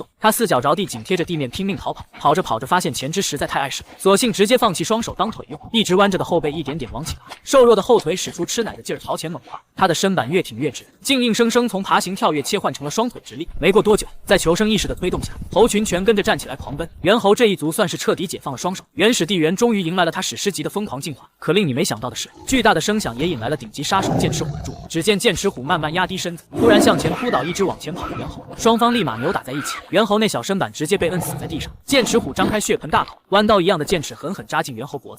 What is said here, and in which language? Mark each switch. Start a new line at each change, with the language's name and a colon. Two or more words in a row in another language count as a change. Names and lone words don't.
Chinese: 他4腳着地，緊貼着地面拼命逃跑，跑着跑着發現前肢實在太礙事，索性直接放棄雙手當腿用，一直彎着的後背一點點往起拉，瘦弱的後腿使出吃奶的勁兒朝前猛跨，他的身板越挺越直，竟硬生生從爬行跳躍切換成了雙腿直立。沒過多久，在求生意識的推動下，猴群全跟着站起來狂奔。猿猴這一族算是徹底解放了雙手，原始地緣終於迎來了他史詩級的瘋狂進化。可令你沒想到的是，巨大的聲響也引來了頂級殺手劍齒虎的注意。只見劍齒虎慢慢壓低身子，突然向前撲倒一只往前跑的猿猴，雙方立馬扭打在一起，猿猴那小身板直接被摁死在地上。剑齒虎張開血盆大口，彎刀一樣的劍齒狠狠扎進猿猴脖子。